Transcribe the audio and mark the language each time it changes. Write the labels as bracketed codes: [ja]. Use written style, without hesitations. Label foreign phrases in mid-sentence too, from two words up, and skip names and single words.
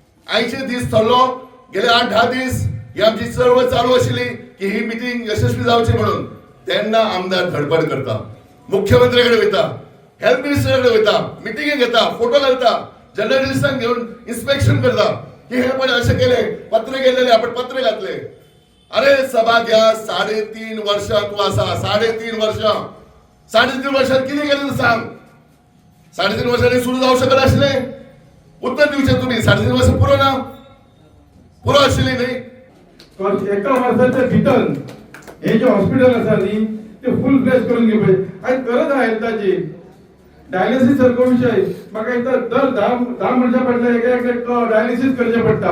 [kok] 80 दीस थरलो, गेले 8-10 दीस ही आमची चळवळ चालू आशिल्ली की ही मिटींग यशस्वी जावची म्हणून. तेन्ना आमदार धडपड करता, मुख्यमंत्री कडेन वयता, [en] health minister [kok] कडेन वयता, मिटिंगी घेता, फोटो घालता, जर्नलिस्टांक घेऊन इन्स्पेक्शन करता की हे पण असे केले, पत्र गेलेले आपण पत्र घातले. [mr] अरे सभा घ्या, 3.5 वर्ष तू असा, 3.5 वर्ष, 3.5 वर्षात किती केलं सांग. 3.5 वर्षांनी सुरू जाऊ शकत असले, उत्तर दिवचे तुम्ही. [kok] 3.5 वर्ष पुरो ना, पुरो आशिल्ली न्ही. एका वर्षाच्या भितर हे जे हॉस्पिटल आसा न्ही ते [en] full flesh [kok] करून घेवचे. आयज गरज आहा हेल्थाची. डायलिसीस सारको विषय म्हाका एकदा दर 10 वर्सां फाटल्यान एक डायलिसीस करचे पडटा.